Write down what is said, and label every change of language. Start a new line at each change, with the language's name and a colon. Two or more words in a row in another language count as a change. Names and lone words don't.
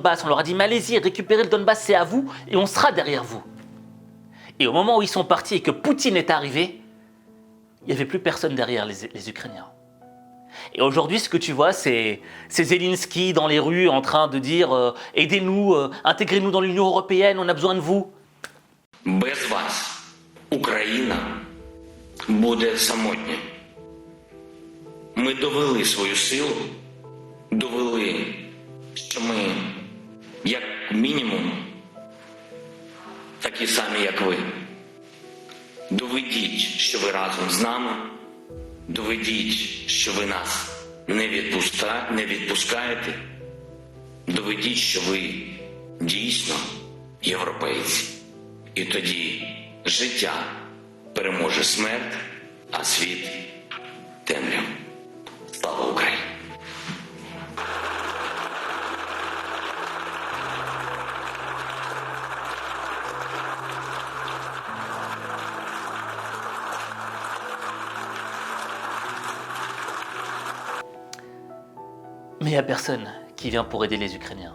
French: On leur a dit « Mais allez-y, récupérez le Donbass, c'est à vous et on sera derrière vous. » Et au moment où ils sont partis et que Poutine est arrivé, il n'y avait plus personne derrière les Ukrainiens. Et aujourd'hui, ce que tu vois, c'est Zelensky dans les rues en train de dire « Aidez-nous, intégrez-nous dans l'Union européenne, on a besoin de vous. »
Ukrainian: Без вас Україна буде самотня. Ми довели свою силу, довели, що ми, як мінімум, такі самі, як ви. Доведіть, що ви разом з нами, доведіть, що ви нас не відпускаєте, доведіть, що ви дійсно європейці. І тоді життя переможе смерть, а світ – темряву. Слава Україні!
French: Mais il n'y a personne qui vient pour aider les Ukrainiens.